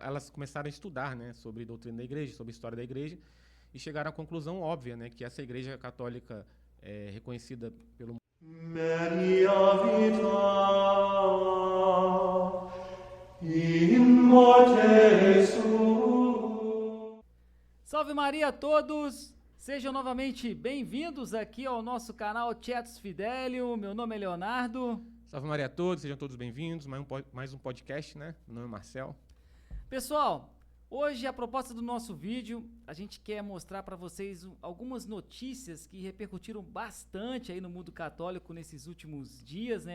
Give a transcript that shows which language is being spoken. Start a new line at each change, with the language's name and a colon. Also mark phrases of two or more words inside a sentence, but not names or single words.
Portuguese: elas começaram a estudar, né, sobre a doutrina da igreja, sobre a história da igreja, e chegaram à conclusão óbvia, né, que essa igreja católica reconhecida pelo mundo. Maria vita in morte suo. Salve Maria a todos! Sejam novamente bem-vindos aqui ao nosso canal Tietos Fidelio. Meu nome é Leonardo. Salve Maria a todos, sejam todos bem-vindos. Mais um podcast, né? Meu nome é Marcel. Pessoal, hoje a proposta do nosso vídeo, a gente quer mostrar para vocês algumas notícias que repercutiram bastante aí no mundo católico nesses últimos dias, né?